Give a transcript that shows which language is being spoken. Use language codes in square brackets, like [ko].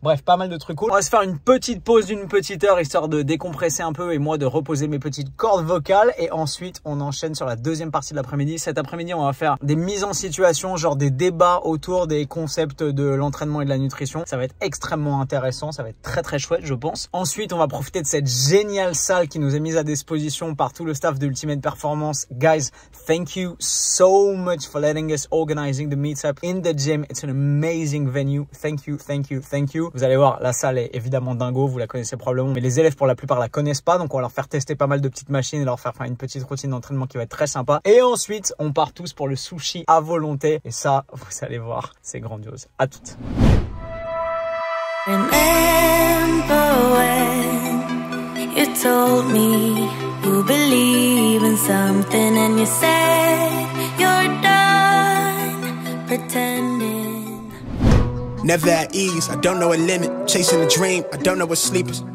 [fr] Bref, pas mal de trucs cool. On va se faire une petite pause d'une petite heure, histoire de décompresser un peu et moi de reposer mes petites cordes vocales, et ensuite on enchaîne sur la deuxième partie de l'après-midi. Cet après-midi, on va faire des mises en situation, genre des débats autour des concepts de l'entraînement et de la nutrition. Ça va être extrêmement intéressant, ça va être très très chouette je pense. Ensuite, on va profiter de cette géniale salle qui nous est mise à disposition par tout le staff de Ultimate Performance. [en] Guys, thank you so much for letting us organizing the meetup in the gym. It's an amazing venue. Thank you, thank you, thank you. [fr] Vous allez voir, la salle est évidemment dingo, vous la connaissez probablement, mais les élèves pour la plupart la connaissent pas, donc on va leur faire tester pas mal de petites machines et leur faire une petite routine d'entraînement qui va être très sympa. Et ensuite, on part tous pour le sushi à volonté. Et ça, vous allez voir, c'est grandiose. À toutes. [en] Remember when you told me you believe in something and you said you're done pretending. Never at ease, I don't know a limit. Chasing a dream, I don't know what sleepers.